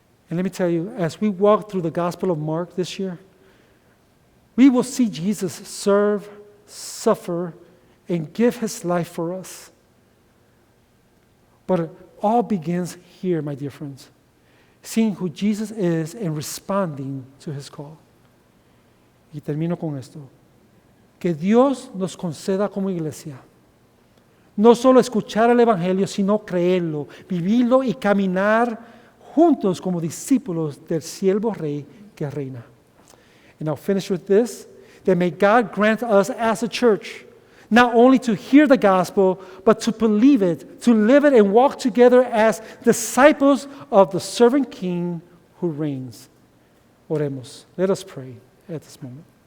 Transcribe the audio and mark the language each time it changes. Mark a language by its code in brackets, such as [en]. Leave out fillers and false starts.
[en] And let me tell you, as we walk through the Gospel of Mark this year, we will see Jesus serve, suffer, and give His life for us. But it all begins here, my dear friends, seeing who Jesus is and responding to His call. [es] Y termino con esto. Que Dios nos conceda como iglesia no solo escuchar el Evangelio, sino creerlo, vivirlo y caminar juntos como discípulos del siervo rey que reina. [en] And I'll finish with this, that may God grant us as a church not only to hear the gospel, but to believe it, to live it, and walk together as disciples of the servant King who reigns. [es] Oremos. [en] Let us pray at this moment.